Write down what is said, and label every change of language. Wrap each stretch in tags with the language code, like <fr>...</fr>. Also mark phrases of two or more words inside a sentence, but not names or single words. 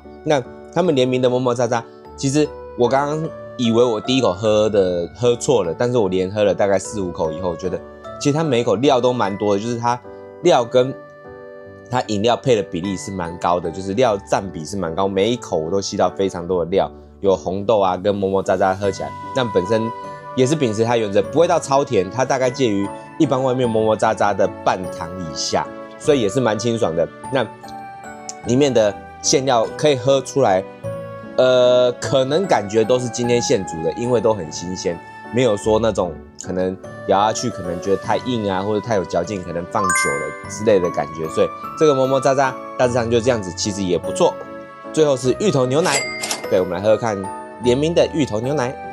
<zh>那他們聯名的麼麼喳喳，其實我剛剛以為我第一口喝錯了，但是我連喝了大概4、5口以後，我覺得其實它每一口料都蠻多的，就是它料跟它飲料配的比例是蠻高的，就是料佔比是蠻高，每一口我都吸到非常多的料，有紅豆啊跟麼麼喳喳喝起來，但本身也是秉持它原則，不會到超甜，它大概介於一般外面麼麼喳喳的半糖以下，所以也是蠻清爽的。那裡面的餡料可以喝出來，可能感覺都是今天現煮的，因為都很新鮮，沒有說那種可能咬下去可能覺得太硬啊，或者太有嚼勁，可能放久了之類的感覺。所以這個麼麼喳喳大致上就這樣子，其實也不錯。最後是芋頭牛奶，對，我們來喝喝看聯名的芋頭牛奶。</zh>